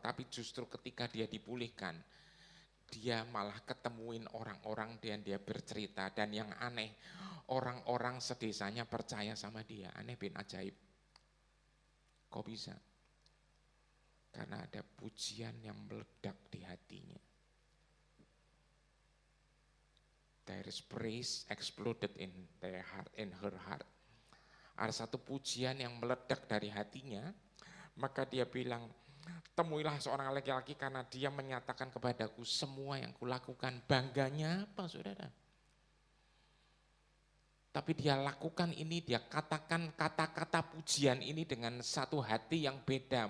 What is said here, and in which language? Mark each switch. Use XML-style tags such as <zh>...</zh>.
<id>Tapi justru ketika dia dipulihkan, dia malah ketemuin orang-orang dan dia bercerita. Dan yang aneh, orang-orang sedesanya percaya sama dia. Aneh bin ajaib. Kok bisa? Karena ada pujian yang meledak di hatinya.</id> <en>There is praise exploded in their heart, in her heart.</en> <id>Ada satu pujian yang meledak dari hatinya, maka dia bilang, temuilah seorang laki-laki karena dia menyatakan kepadaku semua yang kulakukan. Bangganya apa saudara? Tapi dia lakukan ini, dia katakan kata-kata pujian ini dengan satu hati yang beda.</id>